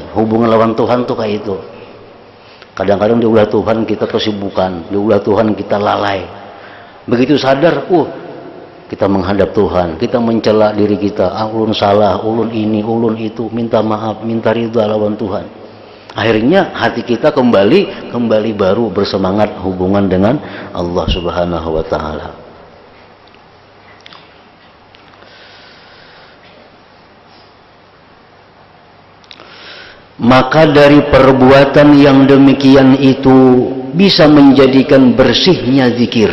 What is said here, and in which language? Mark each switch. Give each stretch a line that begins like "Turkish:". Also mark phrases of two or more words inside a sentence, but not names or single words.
Banjar: Hubungan lawan Tuhan tuh kayak itu. Kadang-kadang diulah Tuhan kita kesibukan, diulah Tuhan kita lalai. Begitu sadar, kita menghadap Tuhan, kita mencela diri kita, ulun salah, ulun ini, ulun itu, minta maaf, minta ridha lawan Tuhan.
Indonesian: Akhirnya hati kita kembali baru bersemangat hubungan dengan Allah
Arabic: سبحانه وتعالى.
Indonesian: Maka dari perbuatan yang demikian itu bisa menjadikan bersihnya zikir.